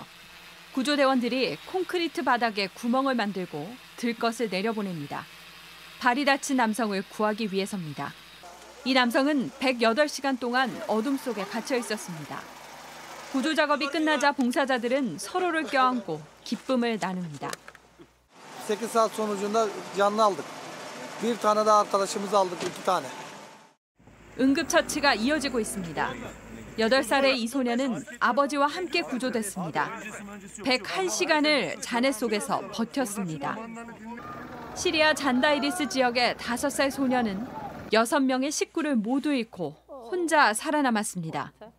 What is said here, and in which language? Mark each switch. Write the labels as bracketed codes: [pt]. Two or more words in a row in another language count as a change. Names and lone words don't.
[ko] 구조대원들이 콘크리트 바닥에 구멍을 만들고 들것을 내려보냅니다. 발이 다친 남성을 구하기 위해서입니다. 이 남성은 108시간 동안 어둠 속에 갇혀 있었습니다. 구조 작업이 끝나자 봉사자들은 서로를 껴안고 기쁨을 나눕니다. [tr] 8saat sonucunda canlı aldık. Bir tane de arkadaşımızı aldık, 2tane. [ko] 응급처치가 이어지고 있습니다. 8살의 이 소녀는 아버지와 함께 구조됐습니다. 101시간을 잔해 속에서 버텼습니다. 시리아 잔다이리스 지역의 5살 소녀는 6명의 식구를 모두 잃고 혼자 살아남았습니다.